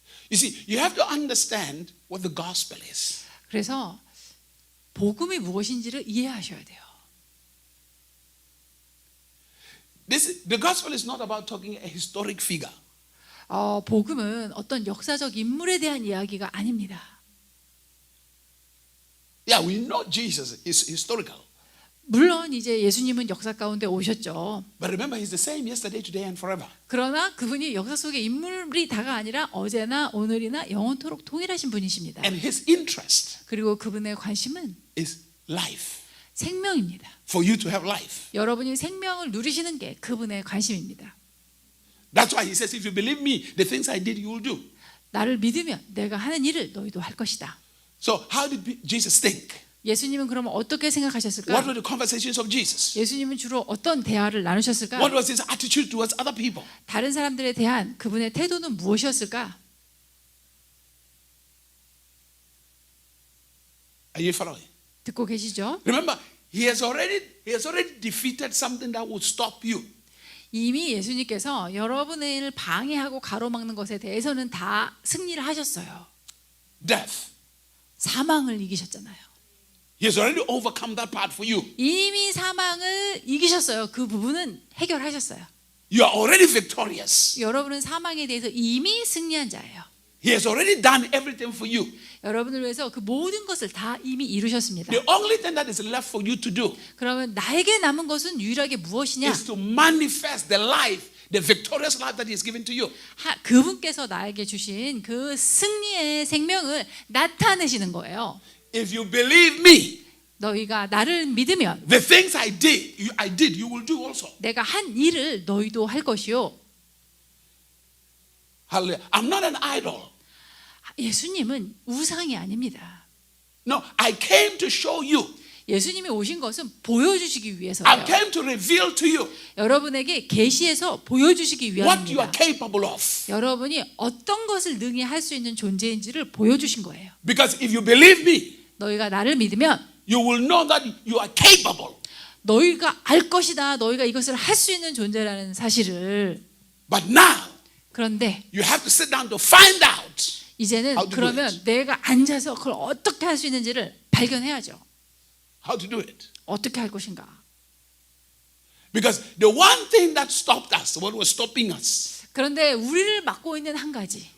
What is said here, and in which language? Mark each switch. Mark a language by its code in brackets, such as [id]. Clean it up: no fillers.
[en] You see, you have to understand what the gospel is. [ko] 그래서 복음이 무엇인지를 이해하셔야 돼요. [en] The gospel is not about talking a historic figure. [ko] 복음은 어떤 역사적 인물에 대한 이야기가 아닙니다. [en] Yeah, we know Jesus is historical. [ko] 물론 이제 예수님은 역사 가운데 오셨죠. [en] But remember, he's the same yesterday, today, and forever. [ko] 그러나 그분이 역사 속의 인물이 다가 아니라 어제나 오늘이나 영원토록 동일하신 분이십니다. [en] And his interest [ko] 그리고 그분의 관심은 [en] is life. [ko] 생명입니다. [en] For you to have life. [ko] 여러분이 생명을 누리시는 게 그분의 관심입니다. [en] That's why he says, if you believe me, the things I did, you will do. [ko] 나를 믿으면 내가 하는 일을 너희도 할 것이다. [en] So how did Jesus think? [ko] 예수님은 그러면 어떻게 [en] What [ko] 생각하셨을까? [en] were the conversations of Jesus? [ko] 예수님은 주로 어떤 대화를 나누셨을까? [en] What was his attitude towards other people? [ko] 다른 사람들에 대한 그분의 태도는 무엇이었을까? [en] Are you following? [ko] 듣고 계시죠? [en] Remember, he has already defeated something that would stop you. [ko] 이미 예수님께서 여러분을 방해하고 가로막는 것에 대해서는 다 승리를 하셨어요. [en] Death. [ko] 사망을 이기셨잖아요. [en] He has already overcome that part for you. [ko] 이미 사망을 이기셨어요. 그 부분은 해결하셨어요. [en] You are already victorious. [ko] 여러분은 사망에 대해서 이미 승리한 자예요. [en] He has already done everything for you. [ko] 여러분을 위해서 그 모든 것을 다 이미 이루셨습니다. [en] The only thing that is left for you to do [ko] 그러면 나에게 남은 것은 유일하게 무엇이냐? [en] is to manifest the life, the victorious life that He has given to you. [ko] 그분께서 나에게 주신 그 승리의 생명을 나타내시는 거예요. [en] If you believe me, [ko] 너희가 나를 믿으면 [en] the things I did, you will do also. [ko] 내가 한 일을 너희도 할 것이요. [en] Hallelujah. I'm not an idol. [ko] 예수님은 우상이 아닙니다. [en] No, I came to show you. [ko] 예수님이 오신 것은 보여주시기 [en] I [ko] 위해서예요. [en] came to reveal to you [ko] 여러분에게 계시해서 보여주시기 [en] what you are [ko] 위함입니다. [en] capable of. [ko] 여러분이 어떤 것을 능히 할 수 있는 존재인지를 보여주신 거예요. [en] Because if you believe me, [ko] 너희가 나를 믿으면 [en] you will know that you are capable. [ko] 너희가 알 것이다. 너희가 이것을 할 수 있는 존재라는 사실을. [en] But now, [ko] 그런데 [en] you have to sit down to find out. [ko] 이제는 [en] How to do [ko] 그러면 [en] it. [ko] 내가 앉아서 그걸 어떻게 할 수 있는지를 발견해야죠. [en] How to do it. [ko] 어떻게 할 것인가. [en] Because the one thing that stopped us, what was stopping us, [ko] 그런데 우리를 막고 있는 한 가지.